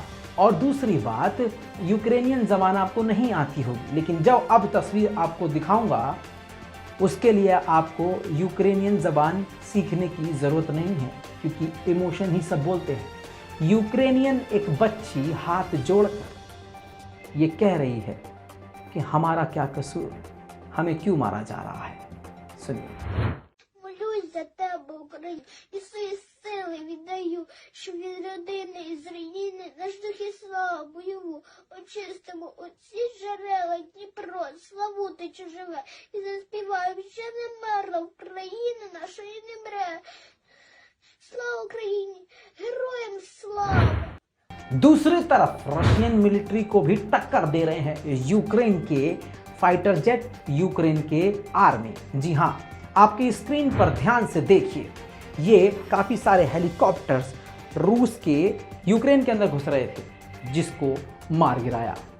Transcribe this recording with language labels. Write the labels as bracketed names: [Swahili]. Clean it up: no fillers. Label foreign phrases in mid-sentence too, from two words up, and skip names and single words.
[Hindi] और दूसरी बात, यूक्रेनियन ज़बान आपको नहीं आती होगी, लेकिन जब अब तस्वीर आपको दिखाऊंगा उसके लिए आपको यूक्रेनियन ज़बान सीखने की ज़रूरत नहीं है, क्योंकि इमोशन ही सब बोलते हैं। यूक्रेनियन एक बच्ची हाथ जोड़कर ये कह रही है कि हमारा क्या कसूर, हमें क्यों मारा जा रहा है। सुनिए। [Ukrainian] Молюсь за тебе, Україна, і свої сили віддаю, щоб від родини і з руїни наш дух і славу бойову очистимо оці джерела Дніпро, славутичу живе, і заспіваємо, що не мерла Україна нашої не мре. Слава Україні, героям слава! [Hindi] दूसरी तरफ [English] Russian military [Hindi] को भी टक्कर दे रहे हैं यूक्रेन के [English] fighter jet, [Hindi] यूक्रेन के आर्मी। जी हाँ, आपकी स्क्रीन पर ध्यान से देखिए, ये काफ़ी सारे हेलीकॉप्टर्स रूस के यूक्रेन के अंदर घुस रहे थे, जिसको मार गिराया।